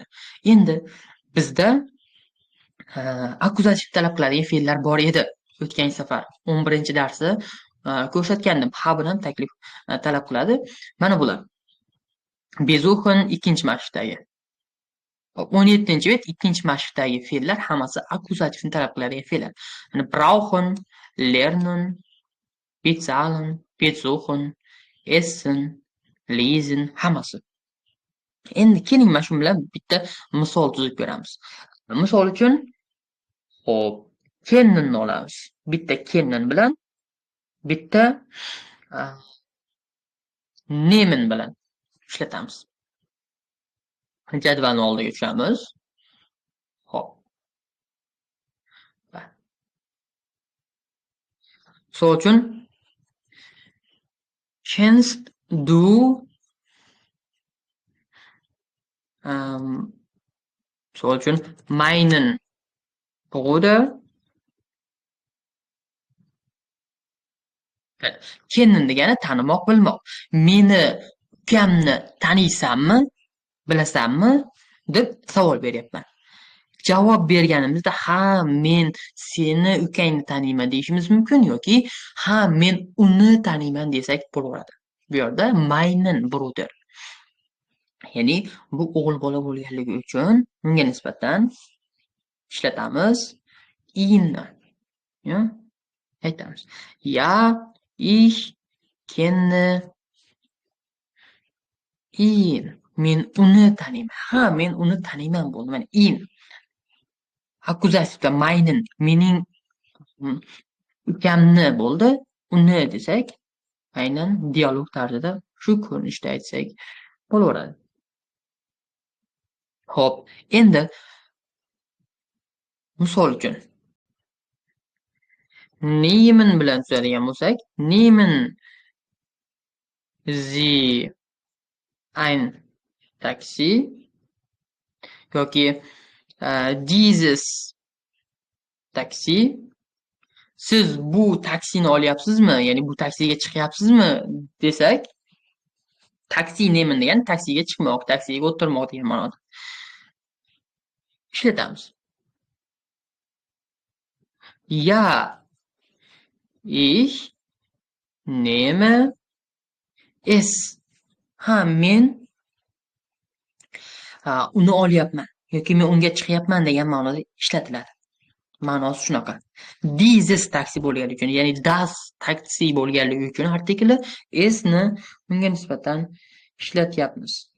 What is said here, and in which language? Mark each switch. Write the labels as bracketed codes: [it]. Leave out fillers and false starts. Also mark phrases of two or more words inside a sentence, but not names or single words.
[uz] Endi bizda akkuzativ talab qiladigan fe'llar bor edi. O'tgan safar 11-darsda ko'rsatgandim. Ha bilan taklif talab qiladi. Mana bular. Besuchen ikkinchi mashqdagi. 17-bet ikkinchi mashqdagi fe'llar hammasi akkuzativni talab qiladigan fe'llar. Mana [de] brauchen, lernen, bezahlen, besuchen, essen, lesen [uz] hammasi. Endi keling mana shu bilan bitta misol tuzib ko'ramiz. Misol uchun hop, kennen olamiz. Bitta kennen bilan bitta nehmen bilan ishlatamiz. Jadvalni oldiga tushamiz. Hop. Misol uchun [de] kennst du [uz] misol uchun [de] meinen Bruder kennen [uz] degani tanimoq, bilmoq. Meni ukamni taniysanmi? Bilasanmi? deb savol beryapman. Javob berganimizda ha, men seni ukangni taniyman deyishimiz mumkin yoki ha, men uni taniyman desak bo'laveradi. Bu yerda [de] meinen Bruder. [uz] Ya'ni bu o'g'il bola bo'lganligi uchun unga nisbatan ishlatamiz ihn. Aytamiz. [de] Ja, ich kenne ihn. [uz] Men uni taniyman. Ha, men uni taniyman bo'ldi. Mana ihn. Akkuzativda meinen, mening ukamni bo'ldi. Uni desak, aynan dialog tarzida shu ko'rinishda aytsak bo'laveradi. Xo'p, endi misol uchun nehmen bilan tuzadigan bo'lsak, [de] nehmen Sie ein Taxi yoki dieses Taxi. [uz] Siz bu taksini olyapsizmi? Ya'ni bu taksiga chiqyapsizmi desak, taksi nehmen degani taksiga chiqmoq, taksiga o'tirmoq degan ma'noda ishlatamiz. [de] Ja, ich nehme es. [uz] Ha, men uni olyapman yoki men unga chiqyapman degan ma'noda ishlatiladi. Ma'nosi shunaqa. Dieses taksi bo'lganligi uchun, ya'ni das taksi bo'lganligi uchun artikli esni unga nisbatan ishlatyapmiz.